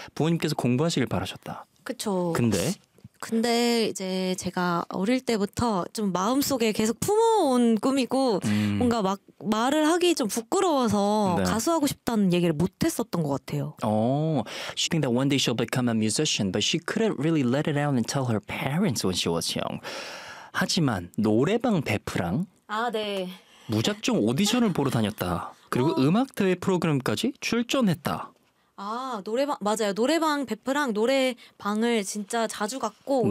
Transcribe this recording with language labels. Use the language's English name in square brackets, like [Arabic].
[Korean] 부모님께서 공부하시길 바라셨다. 그렇죠. 근데. 근데 이제 제가 어릴 때부터 좀 마음속에 계속 품어온 꿈이고 뭔가 막 말을 하기 좀 부끄러워서 네. 가수하고 싶다는 얘기를 못했었던 것 같아요. [English] She think that one day she'll become a musician, but she couldn't really let it out and tell her parents when she was young. [Korean] 하지만 노래방 베프랑 아, 네. 무작정 오디션을 보러 다녔다. 그리고 음악 대회 프로그램까지 출전했다. 아, 노래방 맞아요. 노래방 베프랑 노래방을 진짜 자주 갔고 네.